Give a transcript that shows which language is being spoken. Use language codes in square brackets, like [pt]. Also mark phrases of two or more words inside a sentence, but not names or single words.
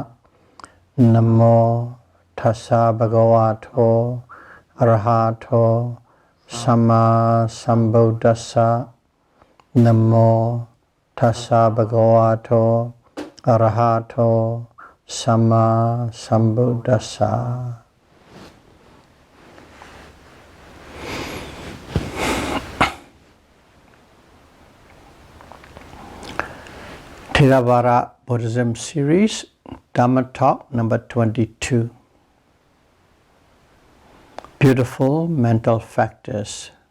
[pi] Namo tassa bhagavato arahato sama sambuddhassa. Namo tassa bhagavato arahato sama sambuddhassa. [en] Theravada Buddhism series, Dhamma talk number 22. Beautiful mental factors.